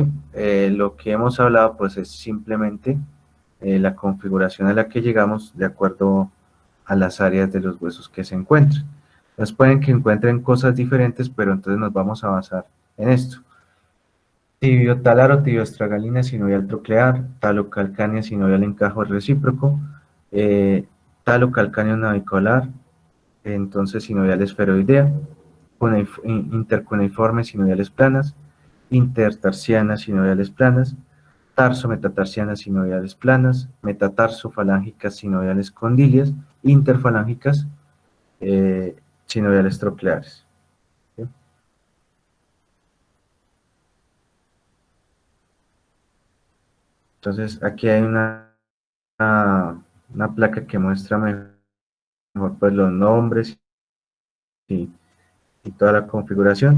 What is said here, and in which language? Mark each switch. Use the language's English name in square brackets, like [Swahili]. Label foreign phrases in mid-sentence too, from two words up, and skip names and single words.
[Spanish] Lo que hemos hablado pues es simplemente la configuración a la que llegamos de acuerdo a las áreas de los huesos que se encuentran. Entonces pueden que encuentren cosas diferentes, pero entonces nos vamos a basar en esto. Tibiotalar o tibioestragalina sinovial troclear, talocalcánea sinovial encajo recíproco, eh, talocalcáneo navicular, entonces sinovial esferoidea, intercuneiformes sinoviales planas, intertarsianas sinoviales planas, tarso-metatarsianas sinoviales planas, metatarso-falángicas sinoviales condilias, interfalángicas sinoviales trocleares. ¿Sí? Entonces aquí hay una placa que muestra mejor pues, los nombres y, y toda la configuración.